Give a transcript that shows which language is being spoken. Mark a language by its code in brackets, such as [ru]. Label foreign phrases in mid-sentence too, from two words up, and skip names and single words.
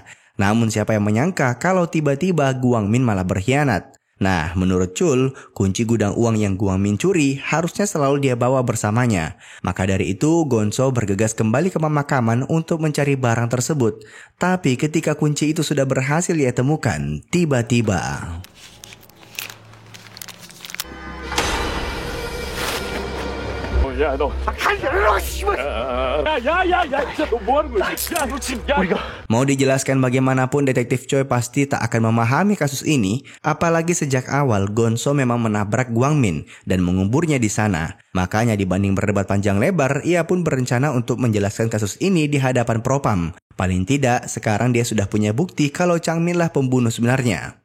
[id] Namun siapa yang menyangka kalau tiba-tiba Guangmin malah berkhianat. Nah, menurut Chul, kunci gudang uang yang Guangmin curi harusnya selalu dia bawa bersamanya. Maka dari itu, Gonso bergegas kembali ke pemakaman untuk mencari barang tersebut. Tapi ketika kunci itu sudah berhasil ia temukan, tiba-tiba... [ko] 야, 너. 너 뭐 하는 거야? 야, 너 지금 [id] Mau dijelaskan bagaimanapun detektif Choi pasti tak akan memahami kasus ini, apalagi sejak awal Gonso memang menabrak Guangmin dan menguburnya di sana. Makanya dibanding berdebat panjang lebar, ia pun berencana untuk menjelaskan kasus ini di hadapan propam. Paling tidak, sekarang dia sudah punya bukti kalau Changmin lah pembunuh sebenarnya.